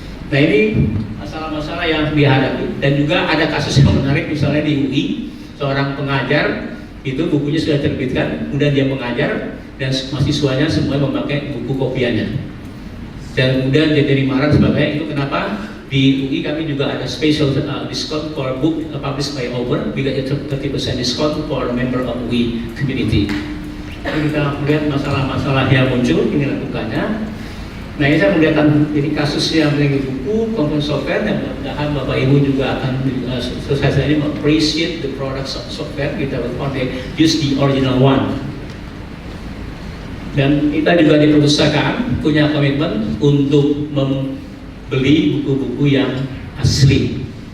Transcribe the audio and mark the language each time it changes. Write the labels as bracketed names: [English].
[Indonesian] Nah ini masalah-masalah yang dihadapi, dan juga ada kasus yang menarik misalnya di UI, seorang pengajar itu bukunya sudah terbitkan, kemudian dia mengajar dan mahasiswanya semua memakai buku kopiannya. Dan kemudian dia jadi marah sebagainya. Itu kenapa di UI kami juga ada [English] special discount for book published by Over. We get 30% discount for a member of UI community. [Indonesian] Jadi kita melihat masalah-masalah yang muncul ini lakukannya. Nah ini saya melihat jadi kasus yang mengenai buku, komponen software, dan mudah-mudahan Bapak Ibu juga akan selesai ini [English] appreciate the products of software. [Indonesian] Kita [English] only use the original one. [Indonesian] Dan kita juga di perpustakaan punya komitmen untuk membeli buku-buku yang asli.